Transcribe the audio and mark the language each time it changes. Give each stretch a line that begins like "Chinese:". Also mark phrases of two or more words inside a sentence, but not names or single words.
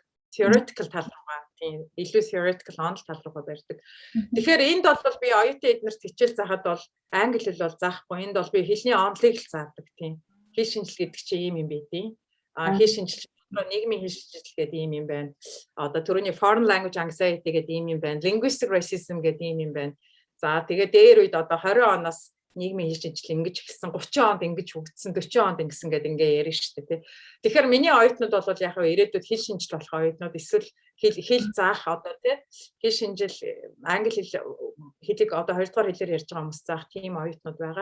Mongolian: Theoretical тал руугаа тийм илүү theoretical онол тал руугаа барьдаг. Тэгэхээр энд бол би оюутан эднэрт хичээл заахад бол англи хэл бол заахгүй. Энд бол би хэлний онолыг л заадаг тийм. Хэл шинжил гэдэг чинь ийм юм байдیں۔ Хэл шинжил нийгмийн хэл шинжил гэдэг ийм юм байна. Одоо түрүүний
English: foreign language anxiety
Mongolian: гэдэг ийм юм байна.
English: Linguistic racism
Mongolian: гэдэг ийм юм байна. За тэгээ дээр үед одоо 20 оноос нийгмийн хэл шинжил ингэж ихсэн 30 онд ингэж хөгжсөн 40 онд ингэсэн гэдэг ингээ ярина шүү дээ тий. Тэгэхээр миний оюутнууд бол яг ирээдүйд хэл шинжил болох оюутнууд эсвэл хэл заах одоо тий хэл шинжил англи хэлийг одоо 2 дугаар хэлээр ярьж байгаа хүмүүс заах тийм оюутнууд байгаа.